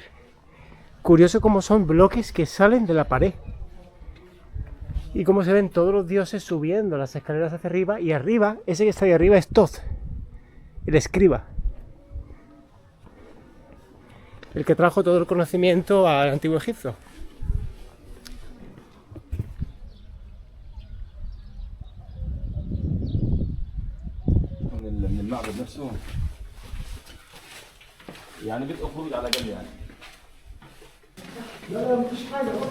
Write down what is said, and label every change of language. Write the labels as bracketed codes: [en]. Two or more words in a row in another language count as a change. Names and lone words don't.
[es] Curioso cómo son bloques que salen de la pared y cómo se ven todos los dioses subiendo las escaleras hacia arriba, y arriba, ese que está ahí arriba es Thoth, el escriba, el que trajo todo el conocimiento al antiguo Egipto. [ar] من المعبد نفسه يعني بدي اخرج على جنب يعني لا مفيش حاجه